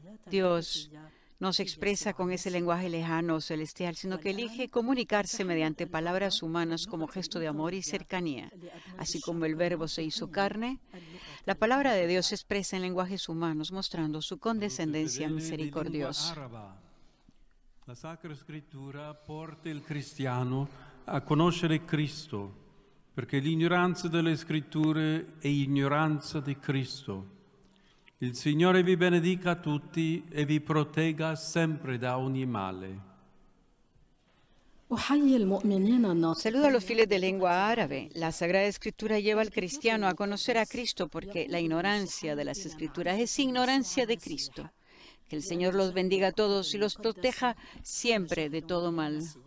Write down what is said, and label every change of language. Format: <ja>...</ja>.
<es>Dios no se expresa con ese lenguaje lejano o celestial, sino que elige comunicarse mediante palabras humanas como gesto de amor y cercanía. Así como el Verbo se hizo carne, la palabra de Dios se expresa en lenguajes humanos, mostrando su condescendencia misericordiosa.</es> <it>La Sacra Scrittura porta il cristiano a conoscere Cristo, perché l'ignoranza delle Scritture è ignoranza di Cristo. Il Signore vi benedica tutti e vi protegga sempre da ogni male.</it> <es>Saludo a los fieles de lengua árabe. La Sagrada Escritura lleva al cristiano a conocer a Cristo porque la ignorancia de las Escrituras es ignorancia de Cristo. Que el Señor los bendiga a todos y los proteja siempre de todo mal.</es>